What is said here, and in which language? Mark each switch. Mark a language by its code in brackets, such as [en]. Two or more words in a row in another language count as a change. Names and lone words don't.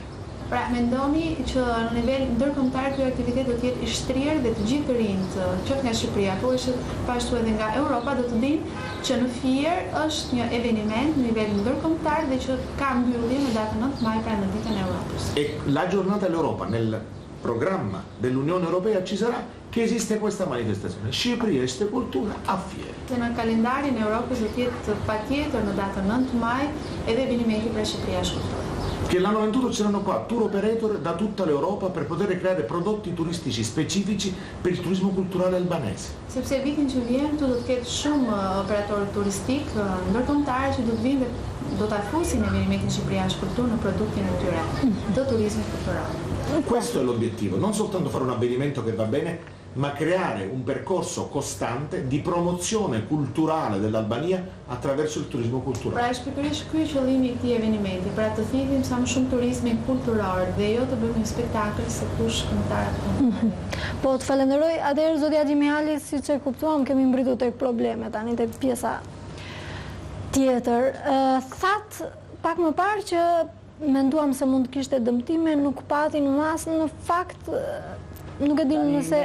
[sq] Pra, mendoni që në nivel ndërkombëtar ky aktivitet do të jetë i shtrirë dhe të gjithë të rinjt, qoftë nga Shqipëria, po ashtu edhe nga Europa, do të dinë që në Fier është një eveniment në nivel ndërkombëtar dhe që ka mbyllje në datën 9 maj, pra në ditën e Europës. [it] E la giornata dell'Europa nel programma dell'Unione Europea ci sarà che esiste questa manifestazione. [sq] Shqipëria e kultura a Fier. Dhe në kalendarin e Europës do të jetë patjetër në datën 9 maj edhe evenimenti për Shqipëria e kultura. [it] Che l'anno 21 c'erano qua tour operator da tutta l'Europa per poter creare prodotti turistici specifici per il turismo culturale albanese. [sq] Sepse vitin që vjen këtu do të ketë shumë operatorë turistik ndërkombëtar që do të vinë dhe do ta fusin evenimentin Shqipëria e kulturë në produktin e tyre të turizmit kulturale. [it] Questo è l'obiettivo, non soltanto fare un avvenimento che va bene, ma creare un percorso costante di promozione culturale dell'Albania attraverso il turismo culturale. [sq] Pra është pikërisht ky qëllimi i këtij eventi, pra të thithim sa më shumë turizmin kulturor dhe jo të bëjmë një spektakël se kush këngëtar apo. Po të falenderoj, atëherë zotja Xhimihali, siç e kuptuam, kemi mbritur tek problemet, tani tek pjesa tjetër. Thatë pak më parë që menduam se mund të kishte dëmtime, nuk pati në mas, në fakt nuk e dim nëse...